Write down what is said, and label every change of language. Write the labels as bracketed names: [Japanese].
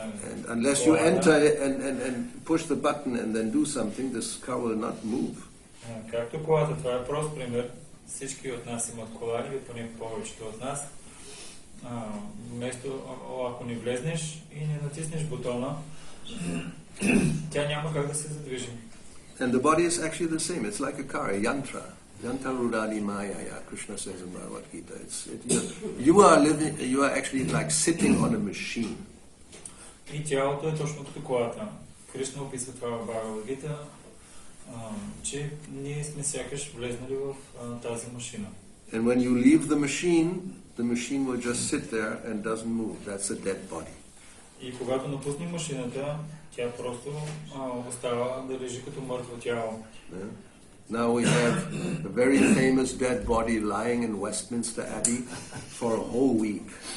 [English] And unless you enter and push the button and then do something, this car will not move. [Bulgarian] Както колата, това е прост пример. Всички от нас имат кола, или поне повечето от нас. Вместо, ако не влезнеш и не натиснеш бутона, тя няма как да се задвижи. [English] And the body is actually the same. It's like a car, a yantra. [Sanskrit] Yanta rudani maya, [English] Krishna says in Bhagavad Gita. You are actually like sitting on a machine. [Bulgarian] И тялото е точно като колата. Кришна описва това в Бхагавад Гита, че ние сме сякаш влезнали в тази машина. [English] And when you leave the machine will just sit there and doesn't move. That's a dead body. [Bulgarian] И когато напуснем машината, тя просто остава да лежи като мъртво тяло. [English] Yeah. Now we have a very famous dead body lying in Westminster Abbey for a whole week.